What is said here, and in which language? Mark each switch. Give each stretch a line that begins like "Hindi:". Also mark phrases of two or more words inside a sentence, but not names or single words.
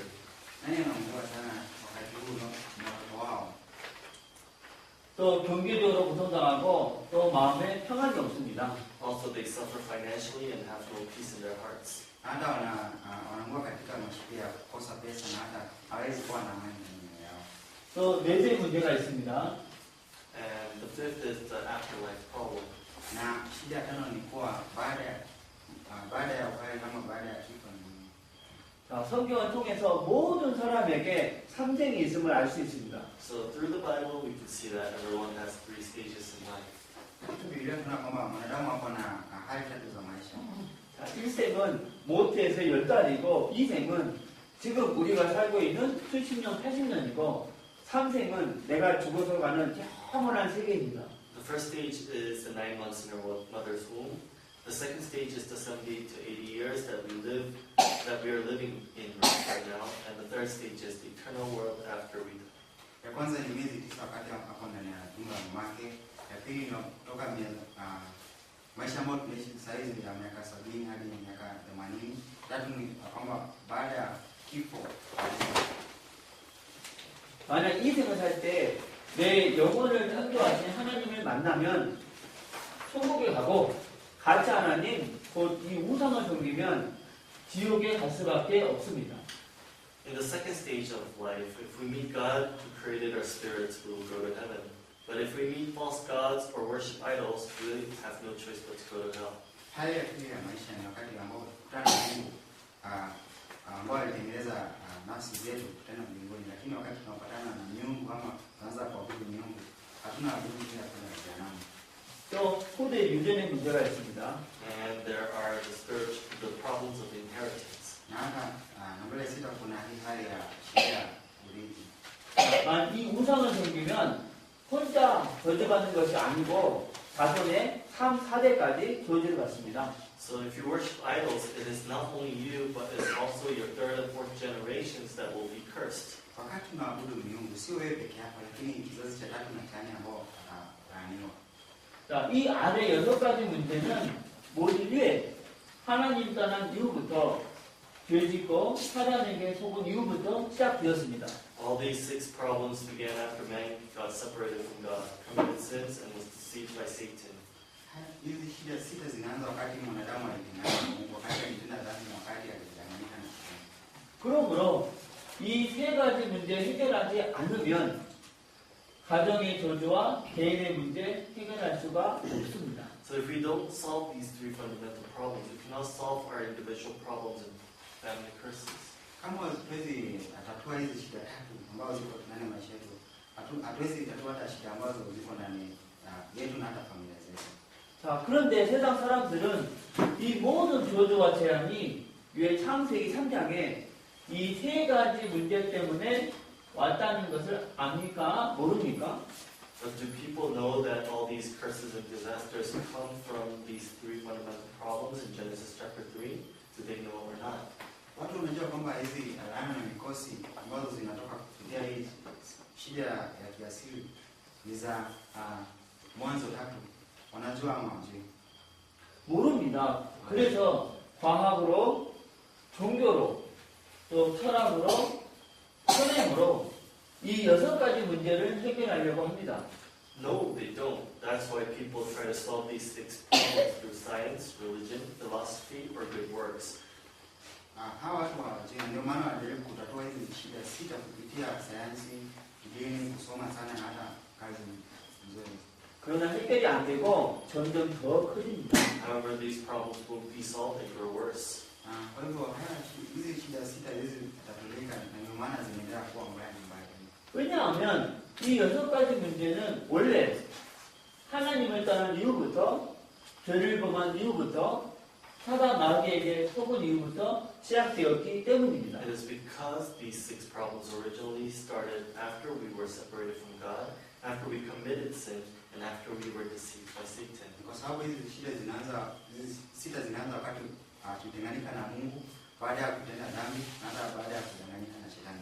Swahili: Nani anaumia sana wakati huu na watoto wao?
Korean: 또 경제적으로 고통당하고 또 마음에 평안이 없습니다.
English: Also, they suffer financially and have no peace in their hearts.
Swahili: Hata wanaangua katika mashida ya kukosa pesa na hata hawezi kuwa na amani ndani yao.
Korean: 또 넷째 문제가 있습니다.
English: And the fifth is the afterlife problem.
Swahili: Na shida ya tano ni kuwa baada ya uhai kama baada ya kifo ni nini?
Korean: 자, 성경을 통해서 모든 사람에게 삼생이 있음을 알 수 있습니다.
English: So through the Bible, we can see that everyone has 3 stages in life.
Swahili: Katika Biblia tunaona kwamba mwanadamu ako na hali tatu za maisha.
Korean: 자, 1생은 모태에서 10달이고 2생은 지금 우리가 살고 있는 수십 년, 80년이고 3생은 내가 죽어서 가는 영원한 세계입니다.
English: The first stage is the 9 months in our mother's womb. The second stage is the 70 to 80 years that we are living in right now. And the third stage is the eternal world after we die.
Swahili: Ya kwanza ni miezi 9 wakati hapo ndani ya tumbo la mamake. Ya pili ni kutoka maisha ambayo tunaishi sasa hivi ya miaka 70 hadi miaka 80. Tatu ni kwamba baada ya kifo.
Korean: 만약 이 생을 살 때 내 영혼을 창조하신 하나님을 만나면 천국에 가고 가짜 하나님 곧 이 우상을 섬기면 지옥에 갈 수밖에 없습니다.
English: In the second stage of life, if we meet God who created our spirits, we will go to heaven. But if we meet false gods or worship idols, we have no choice but to go to hell.
Swahili: Hali ya pili ya maisha ni wakati ambao tunakutana na Mungu ambao alitengeneza nafsi zetu kutana mbinguni, lakini wakati tunapatana na miungu ama tunaanza kuabudu miungu, hatuna abudu bila kwenda jehanamu.
Korean: 또 후대 유전의 문제가 있습니다.
English: And there are the problems of inheritance.
Swahili: Na hata nambari 6 kuna hii hali ya shida ya urithi.
Korean: 이 우상을 섬기면 혼자 저주받는 것이 아니고 자손의 3, 4대까지 저주를 받습니다.
English: So if you worship idols, it is not only you, but it's also your third and fourth generations that will be cursed.
Swahili: Wakati tunaabudu miungu sio wewe peke yako, lakini kizazi cha 3 na 4 ambao watalaaniwa.
Korean: 자, 이 아래 6가지 문제는 모두 위에 하나님 떠난 이후부터 죄짓고 사단에게 속은 이후부터 시작되었습니다.
English: All All these 6 problems began after man got separated from God, committed sins, and was deceived by Satan.
Swahili: Hizi shida sita zinaanza wakati mwanadamu alipingana na Mungu, wakati alitenda dhambi na wakati alidanganyika na shetani.
Korean: 그러므로 이 세 가지 문제 해결하지 않으면 가정의 저주와 개인의 문제 해결할 수가 없습니다.
English: So if we don't solve these 3 fundamental problems, we cannot solve our individual problems and family curses.
Swahili: Kama hatuwezi tatua hizi shida tatu ambazo ziko ndani ya maisha yetu, hatuwezi tatua hata shida ambazo ziko ndani yetu na hata familia zetu.
Korean: 자, 그런데 세상 사람들은 이 모든 저주와 재앙이 왜 창세기 3장에 이 세 가지 문제 때문에 왔다는 것을 압니까? 모릅니까?
English: But do people know that all these curses and disasters come from these 3 fundamental problems in Genesis chapter 3? Do they know or not?
Swahili: Watu wanajua kwamba hizi laana na mikosi ambazo zinatoka kupitia hii shida ya kiasili ni za Mwanzo 3. wanajua ama hawajui?
Korean: 모릅니다. 그래서 과학으로, 종교로, 또 철학으로, 선행으로 이 6가지 문제를 해결하려고 합니다.
English: No, they don't. That's why people try to solve these 6 problems through science, religion, philosophy, or good works.
Swahili: Hawa watu hawajui, ndio maana wanajaribu kutatua hizi shida sita kupitia sayansi, dini, kusoma sana na hata kazi nzuri.
Korean: 그러나 해결이 안 되고 점점 더 커집니다.
English: However, these problems won't be solved and grow worse.
Swahili: Kwa hivyo hizi shida sita hizi zitatulika na ndio maana zinaendelea kuwa mbaya na mbaya.
Korean: 왜냐하면 이 6가지 문제는 원래 하나님을 떠난 이후부터 죄를 범한 이후부터 사단 마귀에게 속은 이후부터 시작되었기 때문입니다.
English: It is because these 6 problems originally started after we were separated from God, after we committed sin, and after we were deceived by Satan.
Swahili: Kwa sababu hizi shida sita zinaanza wakati tulitenganika na Mungu baada ya kutenda dhambi na hata baada ya kudanganyika na shetani.